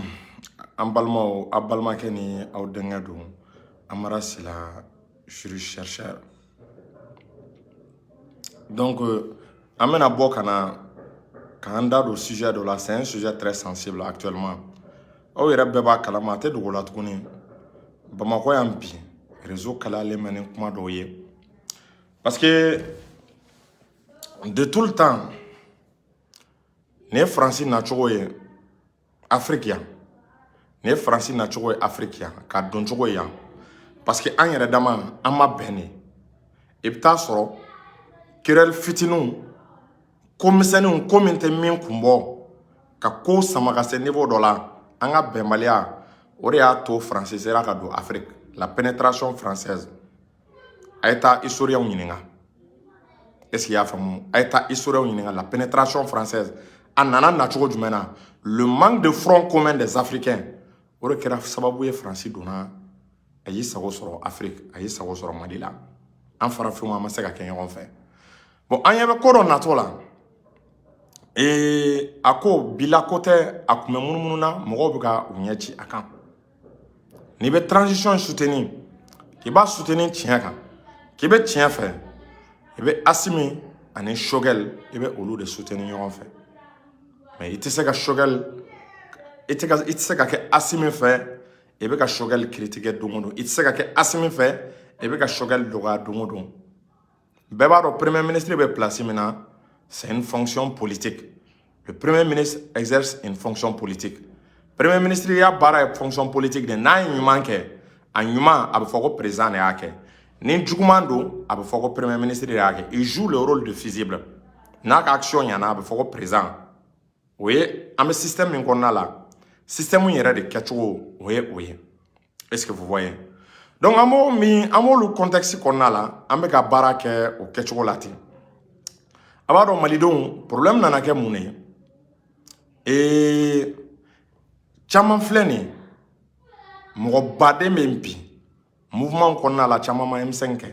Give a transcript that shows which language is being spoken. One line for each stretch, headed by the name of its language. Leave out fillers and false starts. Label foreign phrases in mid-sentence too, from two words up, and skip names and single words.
Bambara: Ambalma abalma keni aw denkɛ don Amara Sila Juri chercheur. Donc an bɛna bɔ k'an da don sujet dɔ la,
French: c'est un sujet très sensible actuellement.
Bambara: Aw yɛrɛ bɛɛ b'a kalama, a tɛ dogo la tuguni. Bamakɔ yan bi réseau kalayalen bɛ ni kuma dɔw ye.
French: Parce que de tout le temps
Bambara: ne Faransi nacogo ye Afrique yan, ne Faransi nacogo ye Afrique yan, k'a dɔn cogo ye yan.
French: Parce que
Bambara: an yɛrɛ dama an ma bɛn de. I bɛ taa sɔrɔ querelle fitininw, ko misɛnninw, ko min tɛ min kun bɔ, ka ko sama ka se niveau dɔ la, an ka bɛnbaliya, o de y'a to Faransi sera ka don Afrique.
French: La pénétration française.
Bambara: A ye taa historiens ɲininka.
French: Est-ce qu'il y a faamu?
Bambara: A ye taa historiens ɲininka.
French: La pénétration française.
Bambara: A nana nacogo jumɛn na?
French: Le manque de front commun des Africains.
Bambara: O de kɛra sababu ye Faransi donna a y'i sago sɔrɔ Afrique, a y'i sago sɔrɔ Mali la. An farafinw an ma se ka kɛ ɲɔgɔn fɛ. Bon, an ɲɛ bɛ ko dɔ natɔ la. A ko bila ko tɛ, a kun bɛ munumunu na, mɔgɔw bɛ ka u ɲɛ ci a kan. N'i bɛ transition soutenir, k'i b'a soutenir tiɲɛ kan, k'i bɛ tiɲɛ fɛ, i bɛ Assimi ani Choguel, i bɛ olu de soutenir ɲɔgɔn fɛ. Mais i tɛ se ka Choguel, i tɛ se ka kɛ Assimi fɛ, i bɛ ka Choguel critiquer don o don. I tɛ se ka kɛ Assimi fɛ, i bɛ ka Choguel dɔgɔya don o don. Bɛɛ b'a dɔn
French: premier ministre
Bambara: bɛ place min na,
French: c'est une fonction politique. Le premier ministre exerce une fonction politique. Premier ministre
Bambara: y'a baara ye
French: fonction politique
Bambara: de, n'a ye ɲuman kɛ, a ɲuman a bɛ fɔ ko président de y'a kɛ. Ni juguman don, a bɛ fɔ ko
French: premier ministre
Bambara: de y'a kɛ.
French: Il joue le rôle de fusible.
Bambara: N'a ka action ɲana, a bɛ fɔ ko président. O ye an bɛ système min kɔnɔna la, système yɛrɛ de kɛcogo o ye.
French: Est-ce que vous voyez?
Bambara: Donc an b'olu contexte kɔnɔna la, an bɛ ka baara kɛ o kɛcogo la ten. A b'a dɔn malidenw, problème nana kɛ mun ye? Caman filɛ nin ye, mɔgɔ baden bɛ bi mouvement kɔnɔna la, caman ma M5 kɛ.